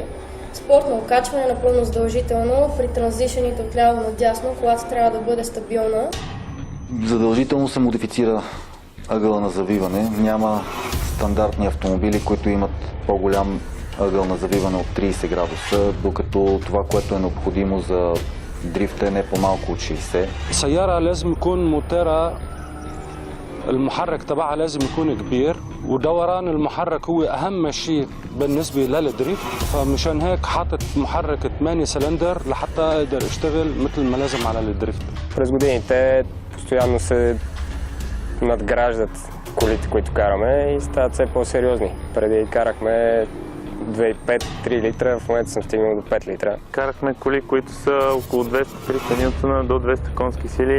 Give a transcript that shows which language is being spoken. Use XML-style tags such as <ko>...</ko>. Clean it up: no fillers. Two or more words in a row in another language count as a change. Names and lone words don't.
<bg>Спортно окачване е напълно задължително. При транзишените от ляво надясно колата трябва да бъде стабилна. Задължително се модифицира ъгъла на завиване. Няма стандартни автомобили, които имат по-голям ъгъл на завиване от 30 градуса, докато това, което е необходимо за дрифт е не по-малко от 60.</bg> <ar>سيارة لازم يكون موتورها المحرك تبعها لازم يكون كبير ودوران المحرك هو أهم شيء بالنسبة للدريفت فمشان هيك حاطط محرك 8 سلندر لحتى أقدر أشتغل مثل ما لازم على الدريفت.</ar> <bg>През годините постоянно се надграждат колите, които караме и стават все по-сериозни. Преди карахме 2,5-3 литра, в момента съм стигнал до 5 литра. Карахме коли, които са около 200-300 нютона до 200 конски сили.</bg>